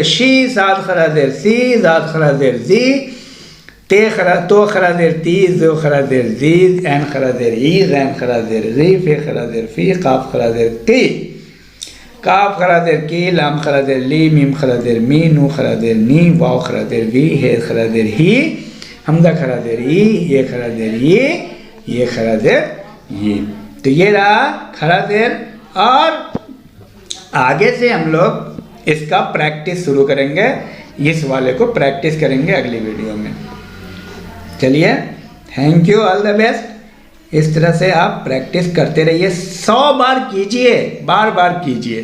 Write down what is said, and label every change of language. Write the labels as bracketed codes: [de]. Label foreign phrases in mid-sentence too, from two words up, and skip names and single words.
[hi] शी, साद खरा जेर सी, दाद खरा जेर जी, ते खरा तो खरा जेर ती, जो खरा जेर जी, एन खरा जेर ई, गैन खरा जेर री, फे खरा जेर फी, काफ खरा जेर की, काफ खरा जेर की, लाम खरा जेर ली, मीम खरा जेर मी, नू खरा जेर नी, वाव खरा जेर वी, हे खरा जेर ही, हमजा खरा जेर ई, ये खरा जेर ये खरा जेर ये। तो ये रहा खरा जेर। और आगे से हम लोग इसका प्रैक्टिस शुरू करेंगे, इस वाले को प्रैक्टिस करेंगे अगली वीडियो में। [en] चलिए, thank you, all the best. [hi] इस तरह से आप प्रैक्टिस करते रहिए, 100 बार कीजिए, बार बार कीजिए।